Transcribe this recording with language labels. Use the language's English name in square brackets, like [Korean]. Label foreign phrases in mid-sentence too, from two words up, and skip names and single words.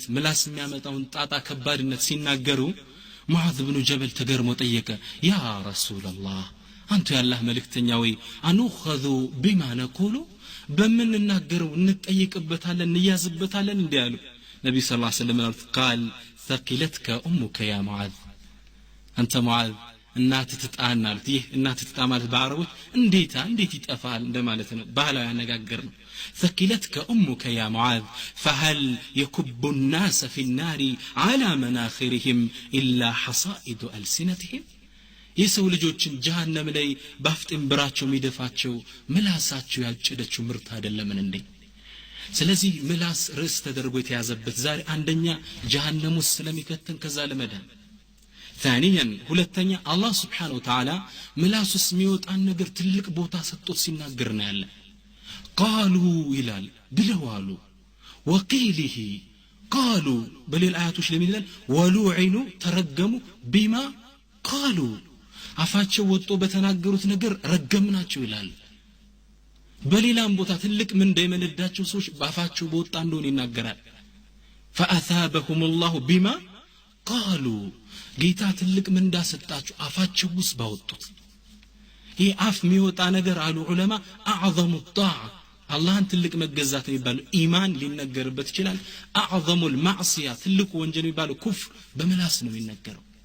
[Amharic] ምላስ የሚያመጣውን ጣጣ ከባድነት ሲናገሩ ሙዓዝ ኢብኑ ጀበል ተገርሞ ጠየቀ [Arabic] يا رسول الله [Amharic] አንተ ያላህ መልእክተኛ ወይ [Arabic] أنؤاخذ بما نقول [Amharic] በመንናገረው እንጠይቅበታለን እንያዝበታለን እንዲያሉ ነብዩ [Arabic] صلى الله عليه وسلم [Amharic] ቃል [Arabic] ثقلتك امك يا معاذ [Amharic] አንተ ሙዓዝ እናት ትጣና አሉት ይህ እናት ትጣ ማለት በአረቦች እንዴት ይጠፋል እንደማለት ነው ባህላዊ አነጋገር ነው [Arabic] ثقلتك امك يا معاذ فهل يكب الناس في النار على مناخرهم الا حصائد السنتهم [Amharic] የሰው ልጆችን ጀሃነም ላይ ባፍጥም ብራቸው የሚደፋቸው ምላሳቸው ያጨደችው ምርት አይደለምን እንዴ ስለዚህ ምላስ ርዕስ ተደርጎ የተያዘበት ዛሬ አንደኛ ጀሃነም ውስጥ ስለሚከተን ከዛ ለመዳን ثانيا ሁለተኛ አላህ [Arabic] سبحانه وتعالى [Amharic] ምላስ ውስጥ የሚወጣን ነገር ትልቅ ቦታ ሰጥቶት ሲናገር ነው ያለ قالوا ይላል ብለዋሉ [Arabic] وقيله قالوا [Amharic] በሌላ አያቶች ለምን ይላል ወሉዒኑ ተረገሙ [Arabic] بما قالوا [Amharic] አፋቸው ወጥቶ በተናገሩት ነገር ረገምናቸው ይላል በሌላም ቦታ ትልቅ ምን እንደሚነዳቸው ሰዎች ባፋቸው በወጣ እንደሆነ ይናገራል [Arabic] فأثابهم الله بما قالوا [Amharic] ጌታ ትልቅ ምን እንዳሰጣቸው አፋቸው ውስጥ ባወጡት ይህ አፍ የሚወጣ ነገር አሉ ዑለማ [Arabic] اعظم الطاعه [Amharic] አላህን ትልቅ መገዛት የሚባለው ኢማን ሊነገርበት ይችላል [Arabic] اعظم المعصيه [Amharic] ትልቁ ወንጀል የሚባለው ኩፍር በምላስ ነው የሚነገረው